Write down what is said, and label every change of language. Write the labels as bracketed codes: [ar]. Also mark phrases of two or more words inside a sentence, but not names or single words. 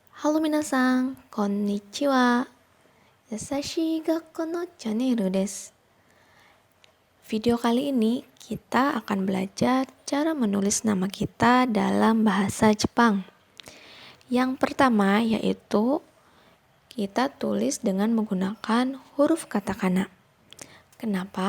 [ja] Halo みなさん、こんにちは。やさしい学校のチャンネルです. [id] Video kali ini kita akan belajar cara menulis nama kita dalam bahasa Jepang. Yang pertama yaitu kita tulis dengan menggunakan huruf katakana. Kenapa?